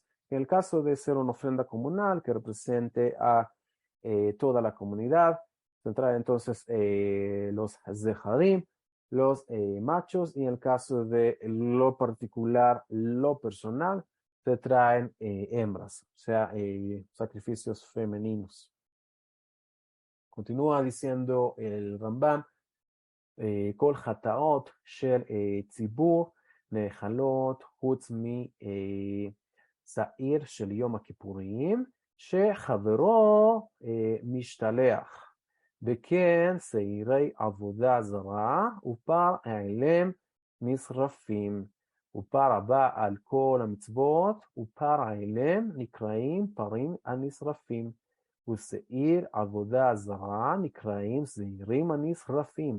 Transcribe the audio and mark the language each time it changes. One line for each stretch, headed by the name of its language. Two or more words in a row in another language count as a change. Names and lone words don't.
Spanish: En el caso de ser una ofrenda comunal que represente a toda la comunidad, se trae entonces los zeharim, los machos, y en el caso de lo particular, lo personal, se traen hembras, o sea, sacrificios femeninos. Continúa diciendo el Rambam,
Hebrew: כל חטאות של ציבור נאכלות חוץ משעיר של יום הכיפורים, שחברו משתלח, וכן שעירי עבודה זרה ופר העלם נשרפים, ופר הבא על כל המצוות ופר העלם נקראים פרים הנשרפים, ושעיר עבודה זרה נקראים שעירים הנשרפים.